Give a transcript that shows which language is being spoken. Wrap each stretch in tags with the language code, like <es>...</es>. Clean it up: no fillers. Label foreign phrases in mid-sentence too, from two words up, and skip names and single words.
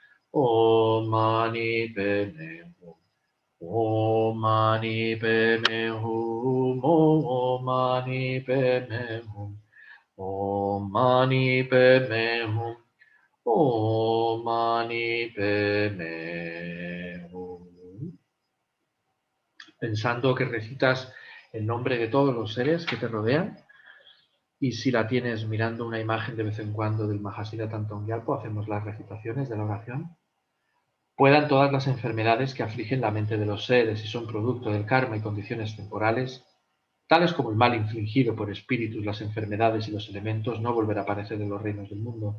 <sa>Om Mani Padme Hum, Om Mani Padme Hum, Om Mani Padme Hum, Om Mani Padme Hum, Om Mani Padme Hum.</sa> <es>Pensando que recitas el nombre de todos los seres que te rodean, y si la tienes mirando una imagen de vez en cuando del Mahasida Thangtong Gyalpo, hacemos las recitaciones de la oración. Puedan todas las enfermedades que afligen la mente de los seres y son producto del karma y condiciones temporales, tales como el mal infligido por espíritus, las enfermedades y los elementos, no volver a aparecer en los reinos del mundo.</es>